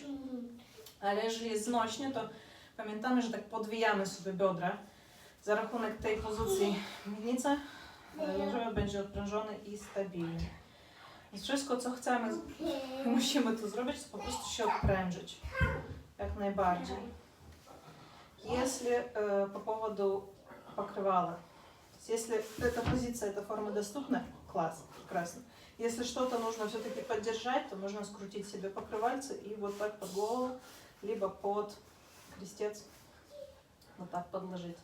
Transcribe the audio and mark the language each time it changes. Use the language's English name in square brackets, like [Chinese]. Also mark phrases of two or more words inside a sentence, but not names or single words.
[Polish] Ale jeżeli jest znośnie, to pamiętamy, że tak podwijamy sobie biodra. Za rachunek tej pozycji miednica lędźwiowy będzie odprężony i stabilny. Więc wszystko, co chcemy i musimy tu zrobić, to po prostu się odprężyć. Jak najbardziej. [Russian] Если по поводу покрывала, если эта позиция, эта форма доступна, класс, прекрасно. Если что-то нужно все-таки поддержать, то можно скрутить себе покрывальце и вот так под голову, либо под крестец, вот так подложить.